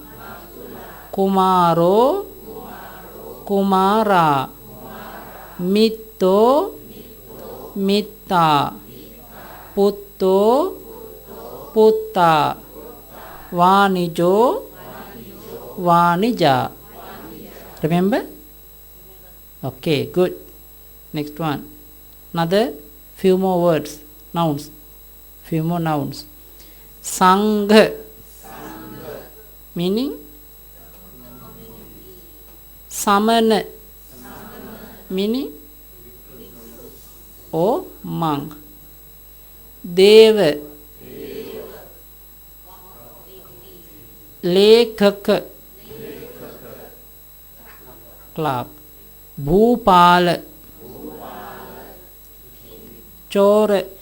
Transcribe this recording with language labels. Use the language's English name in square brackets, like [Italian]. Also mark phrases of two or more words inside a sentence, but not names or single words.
[Pali] Kumaro, Kumara. Mitto, Mitta. Putto, Putta. Vanijo, Vanija. [English] Remember? Okay, good. Next one. Another few more words, nouns. Few more nouns. Sangha, meaning samana, meaning monk. Deva, lekaka, clerk. [Pali] Bhupala, chora.